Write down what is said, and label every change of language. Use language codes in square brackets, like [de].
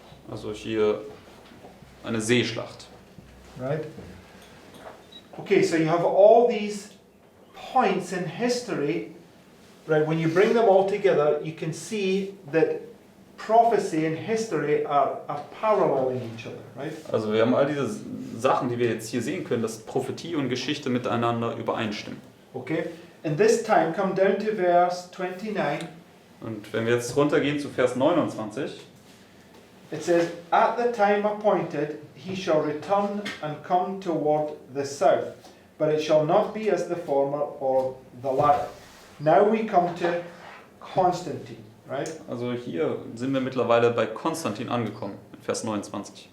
[de] Also hier eine Seeschlacht. [en] Right? Okay, so you have all these points in history, right? When you bring them all together, you can see that prophecy and history are paralleling each other, right? [de] Also wir haben all diese Sachen, die wir jetzt hier sehen können, dass Prophetie und Geschichte miteinander übereinstimmen. [en] Okay? And this time, come down to verse 29. [de] Und wenn wir jetzt runtergehen zu Vers 29, [en] It says, "At the time appointed, he shall return and come toward the south, but it shall not be as the former or the latter." Now we come to Constantine, right? [de] also hier sind wir mittlerweile bei Konstantin angekommen, in Vers 29.